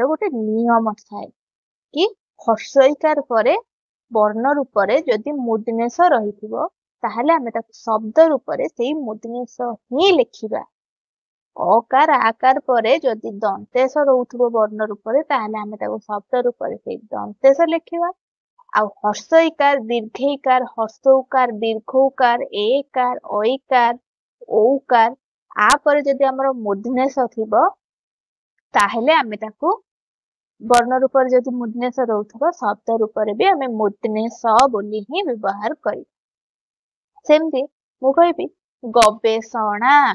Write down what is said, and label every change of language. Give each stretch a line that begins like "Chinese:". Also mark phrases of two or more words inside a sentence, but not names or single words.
Odia: ଗୋଟେ ନିୟମ ଥାଏ କି ହ୍ରସ୍ୱ ଇକାର ପରେ ବର୍ଣ୍ଣ ରୂପ ରେ ଯଦି ମୂର୍ଦ୍ଧନ୍ୟଷ ରହିଥିବ ତାହାଲେ ଆମେ ତାକୁ ଶବ୍ଦ ରୂପ ରେ ସେହି ମୂର୍ଦ୍ଧନ୍ୟଷ ହିଁ ଲେଖିବା ଅକାର ଆକାର ପରେ ଯଦି ଦନ୍ତେସ ରହୁଥିବ ବର୍ଣ୍ଣ ରୂପ ରେ ତାହାଲେ ଆମେ ତାକୁ ଶବ୍ଦ ରୂପ ରେ ସେହି ଦନ୍ତେସ ଲେଖିବା ଆ ହ୍ରସ୍ୱ ଇକାର ଦୀର୍ଘ ଇକାର ହ୍ରସ୍ୱ ଉକାର ଦୀର୍ଘ ଉକାର ଏକାର ଐକାର ଔକାର ଆ ପରେ ଯଦି ହମର ମୂର୍ଦ୍ଧନ୍ୟଷ ଥିବ ତାହାଲେ ଆମେ ତାକୁ ବର୍ଣ୍ଣ ରୂପ ରେ ଯଦି ମୂର୍ଦ୍ଧନ୍ୟଷ ରହୁଥିବ ଶବ୍ଦ ରୂପ ରେ ଭି ଆମେ ମୂର୍ଦ୍ଧନ୍ୟଷ ବୋଲି ହିଁ ବ୍ୟବହାର କରି ସେମିତି ମୁ କହିବି ଗବେଷଣା